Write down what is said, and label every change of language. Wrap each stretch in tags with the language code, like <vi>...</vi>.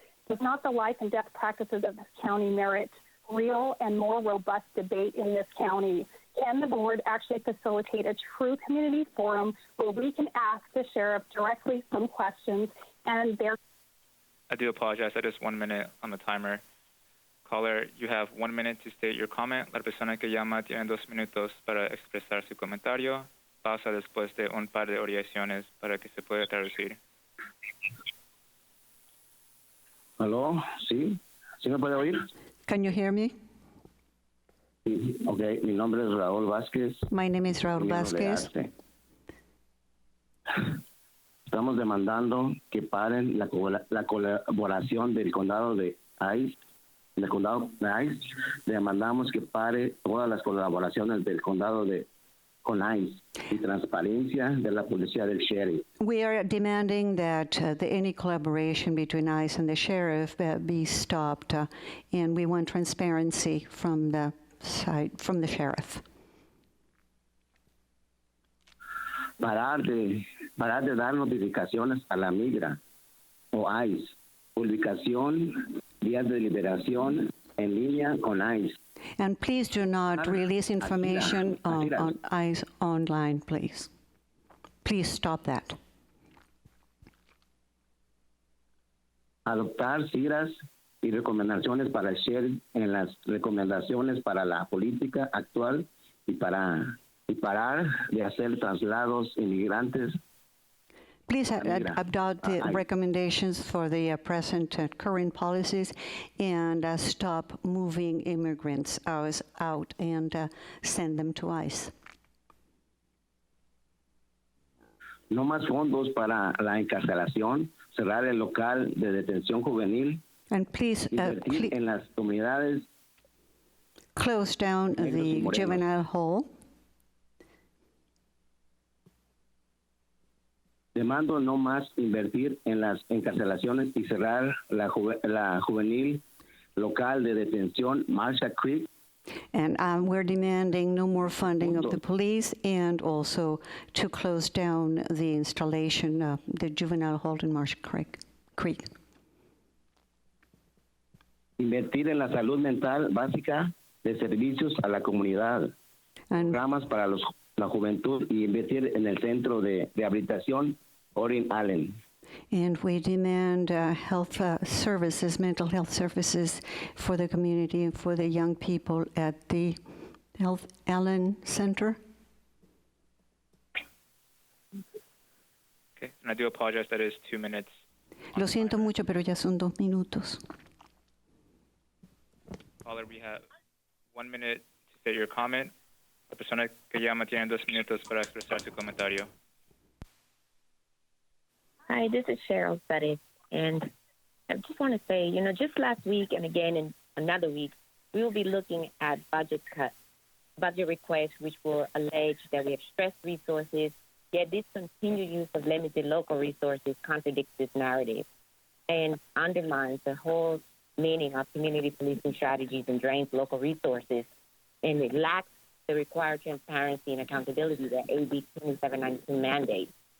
<en>Does not the life and death practices of this county merit real and more robust debate in this county? Can the board actually facilitate a true community forum where we can ask the sheriff directly some questions and their... I do apologize. That is 1 minute on the timer. Caller, you have 1 minute to state your comment.</en> <es>La persona que llama tiene 2 minutos para expresar su comentario. Pausa después de un par de oraciones para que se pueda traducir. ¿Aló? ¿Sí? ¿Sí me puede oír?</es> <en>Can you hear me?</en> <es>Sí. Ok, mi nombre es Raúl Vázquez.</es> <en>My name is Raúl Vázquez.</en> <es>Estamos demandando que paren la colaboración del condado de ICE. Del condado de ICE. Demandamos que pare todas las colaboraciones del condado con ICE y transparencia de la policía del Sherit.</es> <en>We are demanding that any collaboration between ICE and the sheriff be stopped, and we want transparency from the sheriff.</en> <es>Parar de dar notificaciones a la migra o ICE. Publicación, días de liberación en línea con ICE.</es> <en>And please do not release information on ICE online, please. Please stop that.</en> <es>Adoptar CCIRAs y recomendaciones para el Sherit en las recomendaciones para la política actual y parar de hacer traslados inmigrantes.</es> <en>Please adopt the recommendations for the present current policies and stop moving immigrants out and send them to ICE.</en> <es>No más fondos para la encarcelación, cerrar el local de detención juvenil.</es> <en>And please</en> <es>invertir en las comunidades.</es> <en>Close down the juvenile hall.</en> <es>Demando no más invertir en las encarcelaciones y cerrar la juvenil local de detención Marcia Creek.</es> <en>And we're demanding no more funding of the police and also to close down the installation of the juvenile hall in Marcia Creek.</en> <es>Invertir en la salud mental básica de servicios a la comunidad. Programas para la juventud y invertir en el centro de rehabilitación Orin Allen.</es> <en>And we demand health services, mental health services for the community and for the young people at the Health Allen Center. Okay, and I do apologize, that is 2 minutes.</en> <es>Lo siento mucho, pero ya son 2 minutos.</es> <en>Caller, we have 1 minute to state your comment.</en> <es>La persona que llama tiene 2 minutos para expresar su comentario.</es> <en>Hi, this is Cheryl Betty, and I just want to say, just last week and again in another week, we will be looking at budget requests, which will allege that we have stressed resources, yet this continued use of limited local resources contradicts this narrative and undermines the whole meaning of community policing strategies and drains local resources, and it lacks the required transparency and accountability that AB 2792 mandates.</en>